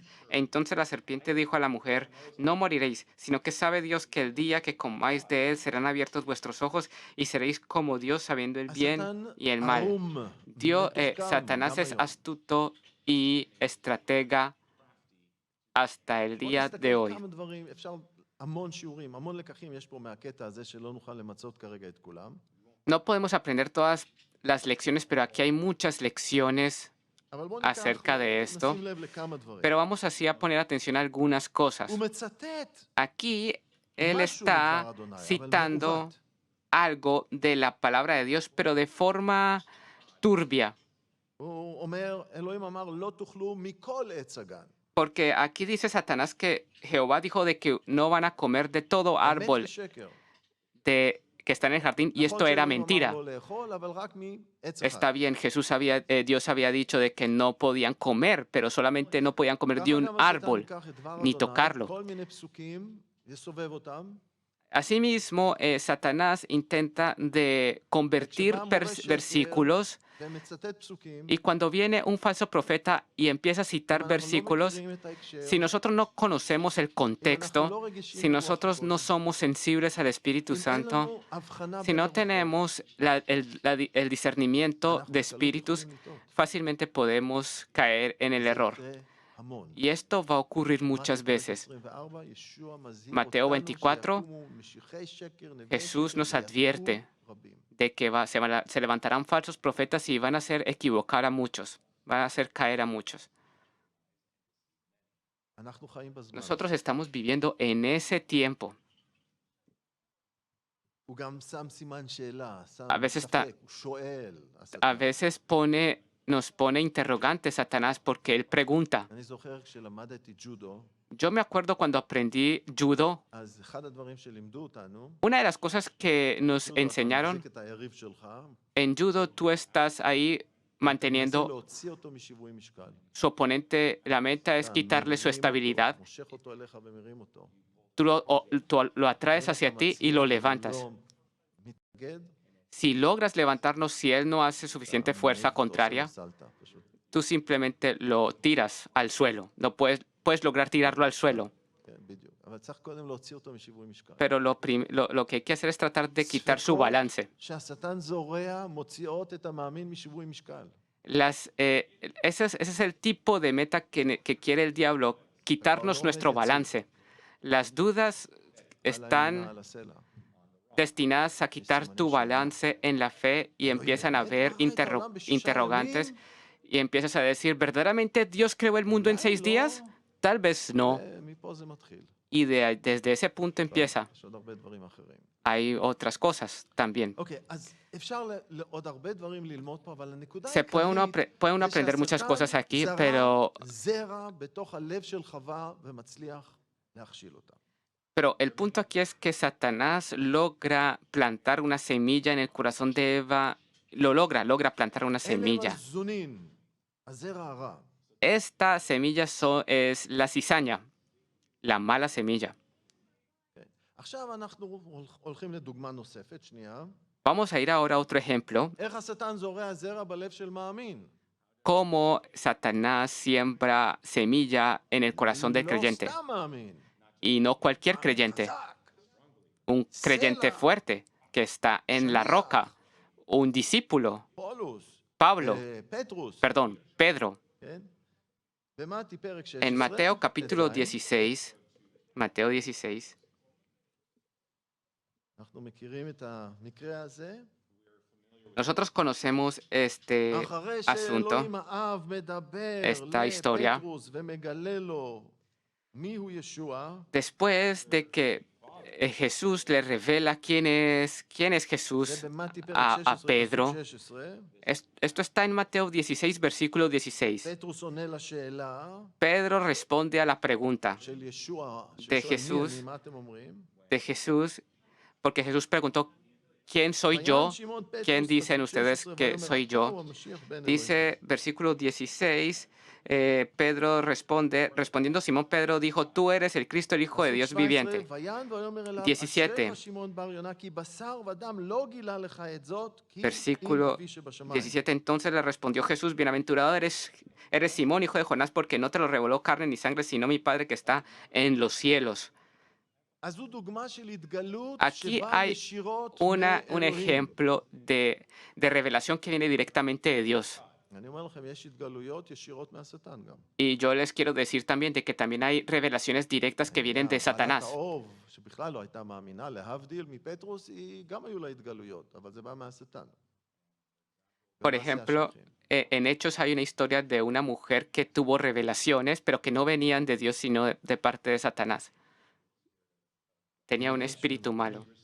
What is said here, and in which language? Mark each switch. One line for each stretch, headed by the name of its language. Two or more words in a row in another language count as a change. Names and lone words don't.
Spanish: Entonces la serpiente dijo a la mujer, no moriréis, sino que sabe Dios que el día que comáis de él serán abiertos vuestros ojos y seréis como Dios sabiendo el bien y el mal. Satanás es astuto y estratega hasta el día de hoy.
Hebrew: המון שיעורים, המון לקחים יש פה מהקטע הזה שלא נוכל למצות כרגע את כולם.
Spanish: No podemos aprender todas las lecciones, pero aquí hay muchas lecciones
Hebrew: אבל בואו ניקח,
Spanish: acerca de esto.
Hebrew: נשים לב לכמה דברים.
Spanish: Pero vamos así a poner atención a algunas cosas.
Hebrew: הוא מצטט
Spanish: Aquí él
Hebrew: משהו
Spanish: está
Hebrew: מדבר אדוני, אבל
Spanish: citando
Hebrew: מעוות.
Spanish: algo de la palabra de Dios, pero de forma turbia.
Hebrew: הוא אומר, אלוהים אמר, לא תאכלו מכל עץ הגן.
Spanish: Porque aquí dice Satanás que Jehová dijo de que no van a comer de todo
Hebrew: אמת
Spanish: árbol
Hebrew: ושקר.
Spanish: que está en el jardín, y esto
Hebrew: נכון
Spanish: era
Hebrew: שאלוהים אמר
Spanish: mentira.
Hebrew: לא לאכול, אבל רק מעץ
Spanish: Está
Hebrew: אחד.
Spanish: bien, Dios había dicho de que no podían comer, pero solamente no podían comer de
Hebrew: ככה
Spanish: un
Hebrew: גם השטן
Spanish: árbol.
Hebrew: ייקח את דבר
Spanish: ni
Hebrew: אדוני,
Spanish: tocarlo.
Hebrew: כל מיני פסוקים, יסובב אותם,
Spanish: Asimismo, Satanás intenta de convertir versículos,
Hebrew: ומצטט פסוקים,
Spanish: y cuando viene un falso profeta y empieza a citar
Hebrew: אם אנחנו לא
Spanish: versículos,
Hebrew: מכירים את ההקשר,
Spanish: si nosotros no conocemos el
Hebrew: אם אנחנו
Spanish: contexto,
Hebrew: לא רגישים
Spanish: si
Hebrew: לרוח
Spanish: nosotros no
Hebrew: הקודש,
Spanish: somos sensibles al Espíritu
Hebrew: אם אין
Spanish: Santo,
Hebrew: לנו הבחנה
Spanish: si
Hebrew: בין
Spanish: no
Hebrew: הרוחות,
Spanish: tenemos el discernimiento
Hebrew: אנחנו
Spanish: de
Hebrew: בקלות
Spanish: espíritus,
Hebrew: יכולים לטעות.
Spanish: fácilmente podemos caer en el
Hebrew: זה
Spanish: error.
Hebrew: יקרה המון.
Spanish: Y esto va a ocurrir muchas
Hebrew: מתיו
Spanish: veces.
Hebrew: 24, ישוע מזהיר
Spanish: Mateo
Hebrew: אותנו
Spanish: 24,
Hebrew: שיקומו משיחי שקר, נביאי
Spanish: Jesús
Hebrew: שקר,
Spanish: nos
Hebrew: ויטעו
Spanish: advierte
Hebrew: רבים.
Spanish: de que se levantarán falsos profetas y van a hacer equivocar a muchos, van a hacer caer a muchos.
Hebrew: אנחנו חיים בזמן
Spanish: Nosotros
Hebrew: הזה.
Spanish: estamos viviendo en ese tiempo.
Hebrew: הוא גם שם סימן שאלה, שם
Spanish: A veces está-
Hebrew: ספק, הוא שואל.
Spanish: A
Hebrew: השטן.
Spanish: veces nos pone interrogantes Satanás porque él pregunta.
Hebrew: אני זוכר כשלמדתי ג'ודו,
Spanish: Yo me acuerdo cuando aprendí judo,
Hebrew: אז אחד הדברים שלימדו אותנו,
Spanish: una de las cosas que nos
Hebrew: ג'ודו, אתה
Spanish: enseñaron
Hebrew: מחזיק את היריב שלך,
Spanish: en judo, tú estás ahí
Hebrew: מנסה
Spanish: manteniendo
Hebrew: להוציא אותו משיווי משקל.
Spanish: su oponente, la meta es
Hebrew: אתה
Spanish: quitarle su
Hebrew: מרים אותו,
Spanish: estabilidad,
Hebrew: מושך אותו אליך ומרים אותו.
Spanish: tú lo atraes hacia ti y lo levantas.
Hebrew: לא מתנגד,
Spanish: Si logras levantarnos, si él no hace
Hebrew: אתה
Spanish: suficiente
Hebrew: מעיף
Spanish: fuerza
Hebrew: אותו
Spanish: contraria,
Hebrew: שלא פשוט.
Spanish: tú simplemente lo tiras al suelo. No puedes lograr tirarlo al suelo,
Hebrew: כן, בדיוק. אבל צריך קודם להוציא אותו משיווי משקל.
Spanish: pero lo que hay que hacer es tratar de quitar su balance.
Hebrew: שהשטן זורע, מוציאות את המאמין משיווי משקל.
Spanish: Ese es el tipo de meta que quiere el diablo, quitarnos nuestro balance. Las dudas
Hebrew: על האמונה,
Spanish: están
Hebrew: על הסלע.
Spanish: destinadas a quitar tu balance en la fe y empiezan a haber interrogantes y empiezas a decir, ¿verdaderamente Dios creó el mundo en 6 días? Tal vez no.
Hebrew: מפה זה מתחיל.
Spanish: Y desde ese punto empieza.
Hebrew: יש עוד הרבה דברים אחרים.
Spanish: Hay otras cosas también.
Hebrew: אוקיי, אז אפשר עוד הרבה דברים ללמוד פה, אבל הנקודה
Spanish: Puede uno aprender muchas cosas aquí, pero
Hebrew: זרע בתוך הלב של חווה ומצליח להכשיל אותה.
Spanish: Pero el punto aquí es que Satanás logra plantar una semilla en el corazón de Eva, logra plantar una
Hebrew: אלה
Spanish: semilla.
Hebrew: הזונין, הזרע הרע.
Spanish: Esta semilla es la cizaña, la mala semilla.
Hebrew: עכשיו אנחנו הולכים לדוגמה נוספת, שנייה.
Spanish: Vamos a ir ahora a otro ejemplo,
Hebrew: איך השטן זורע זרע בלב של מאמין?
Spanish: cómo Satanás siembra semilla en el corazón del creyente.
Hebrew: לא סתם מאמין.
Spanish: Y no cualquier
Hebrew: מאמין
Spanish: creyente,
Hebrew: חזק.
Spanish: un creyente fuerte que está en la roca, un discípulo,
Hebrew: פולוס.
Spanish: Pablo,
Hebrew: פטרוס.
Spanish: perdón, Pedro.
Hebrew: כן? במתי פרק 16?
Spanish: En Mateo capítulo
Hebrew: ט"ז,
Spanish: 16, Mateo 16,
Hebrew: אנחנו מכירים את המקרה הזה.
Spanish: nosotros conocemos este
Hebrew: אחרי
Spanish: asunto,
Hebrew: שאלוהים האב מדבר
Spanish: esta historia.
Hebrew: לפטרוס ומגלה לו מיהו ישוע,
Spanish: después de que Jesús le revela quién es
Hebrew: זה
Spanish: Jesús
Hebrew: במתי פרק
Spanish: a
Hebrew: 16,
Spanish: Pedro.
Hebrew: פסוק 16.
Spanish: Esto está en Mateo 16, versículo 16.
Hebrew: פטרוס עונה לשאלה
Spanish: Pedro responde a la pregunta
Hebrew: של ישוע,
Spanish: de
Hebrew: ששואל
Spanish: Jesús.
Hebrew: מי אני, מה אתם אומרים?
Spanish: de Jesús, porque Jesús preguntó, ¿quién soy yo?
Hebrew: ויען שמעון פטרוס,
Spanish: ¿Quién dicen
Hebrew: פסוק
Spanish: ustedes
Hebrew: 16,
Spanish: que
Hebrew: ויאמר,
Spanish: soy
Hebrew: אתה
Spanish: yo?
Hebrew: הוא המשיח בן אלוהים.
Spanish: Dice versículo 16, Pedro respondiendo Simón Pedro dijo, tú eres el Cristo, el Hijo de
Hebrew: פסוק
Spanish: Dios
Hebrew: 17,
Spanish: viviente.
Hebrew: ויען ויאמר אליו,
Spanish: 17.
Hebrew: אשריך שמעון בר יונה, כי בשר ודם לא גילה לך את זאת, כי אם
Spanish: Versículo
Hebrew: אבי שבשמיים.
Spanish: 17, entonces le respondió Jesús, bienaventurado eres Simón, hijo de Jonás, porque no te lo reveló carne ni sangre, sino mi Padre que está en los cielos.
Hebrew: אז זו דוגמה של התגלות
Spanish: Aquí
Hebrew: שבאה
Spanish: hay
Hebrew: ישירות
Spanish: un
Hebrew: מאלוהים.
Spanish: ejemplo de revelación que viene directamente de Dios.
Hebrew: אני אומר לכם, יש התגלויות ישירות מהשטן גם.
Spanish: Y yo les quiero decir también de que también hay revelaciones directas que vienen de
Hebrew: בעלת
Spanish: Satanás.
Hebrew: האוב, שבכלל לא הייתה מאמינה, להבדיל מפטרוס, היא גם היו לה התגלויות, אבל זה בא מהשטן.
Spanish: Por
Hebrew: במעשה
Spanish: ejemplo,
Hebrew: השליחים.
Spanish: en Hechos hay una historia de una mujer que tuvo revelaciones, pero que no venían de Dios, sino de parte de Satanás. Tenía un espíritu malo.